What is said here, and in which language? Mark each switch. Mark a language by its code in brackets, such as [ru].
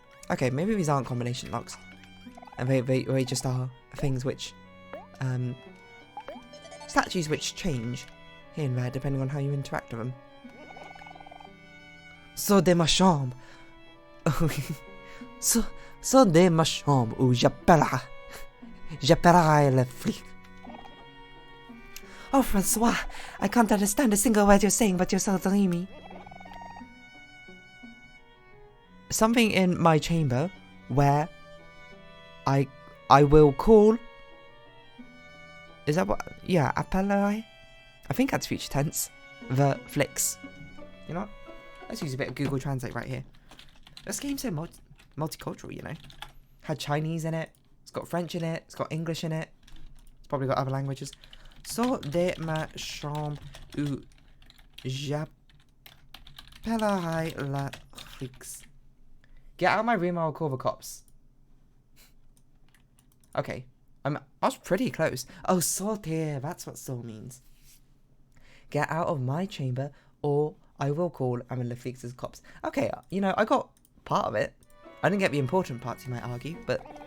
[en] Okay, maybe these aren't combination locks. And they just are things which, statues which change here and there depending on how you interact with them. [fr] So de ma chambre. so de ma chambre où j'appellerai le flic. [en] Oh, Francois, I can't understand a single word you're saying, but you're so dreamy. Something in my chamber where I will call. Is that what? Yeah, [fr] appellerai. [en] I think that's future tense. The flicks. You know what? Let's use a bit of Google Translate right here. This game's so multicultural, you know. Had Chinese in it. It's got French in it. It's got English in it. It's probably got other languages. [fr] So de ma chambre où j'appellerai la flics. [en] Get out of my room, I'll call the cops. Okay. I was pretty close. Oh, sortir. That's what so means. Get out of my chamber or I will call the flics as cops. Okay, you know, I got part of it. I didn't get the important parts, you might argue, but...